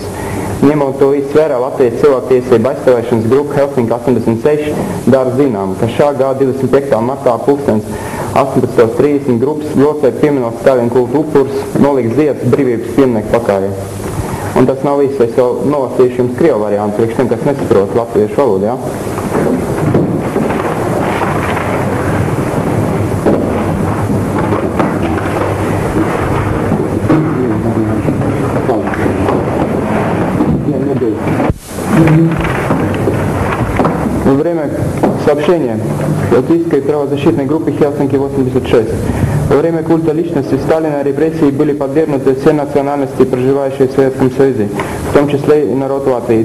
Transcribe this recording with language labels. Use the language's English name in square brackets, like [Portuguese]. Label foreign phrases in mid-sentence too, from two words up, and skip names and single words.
[Latvian] Ņemot to visu vērā, Latvijas cilvēktiesība aizstāvēšanas grupa Helsinki 86 dara zinām, ka šā gada 25. martā 18:30 grupas locekļi pieminot Stāļina kulta upurus noliks ziedus brīvības pieminieku pakājē. Un tas nav viss, es jau nolasīšu jums krievu variantu, priekš tiem, kas nesaprot latviešu valodu, ja? [Russian] Во время сообщения Латвийской правозащитной группы Хелсинки-86 во время культа личности Сталина репрессии были подвергнуты все национальности, проживающие в Советском Союзе, в том числе и народ Латвии.